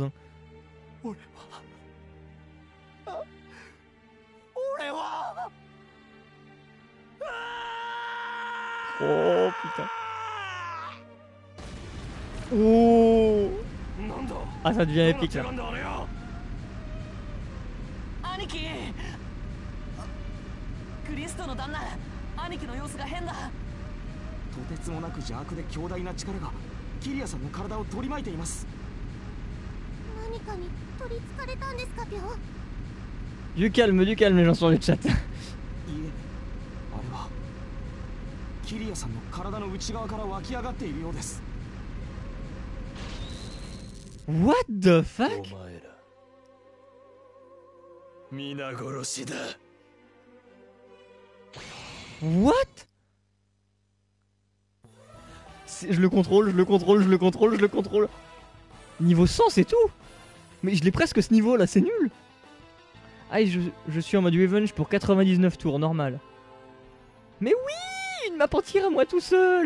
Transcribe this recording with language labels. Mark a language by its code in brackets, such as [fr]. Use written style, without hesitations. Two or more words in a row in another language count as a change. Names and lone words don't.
[fr] Hein. Oh putain. Oh. Ah, ça devient épique là. [ja] 兄貴、クリストの旦那、兄貴の様子が変だ。とてつもなく邪悪で強大な力がキリアさんの体を取り巻いています。何かに取りつかれたんですか、ぴょん。 [fr] Du calme, les gens sur le chat. [ja] いいえ、あれはキリアさんの体の内側から湧き上がっているようです。 [en] What the fuck? [ja] 皆殺しだ。 [en] What? [fr] Je le contrôle, je le contrôle, je le contrôle, je le contrôle. Niveau 100, c'est tout. Mais je l'ai presque ce niveau là, c'est nul. Ah, je suis en mode revenge pour 99 tours, normal. Mais oui, une map entière à moi tout seul.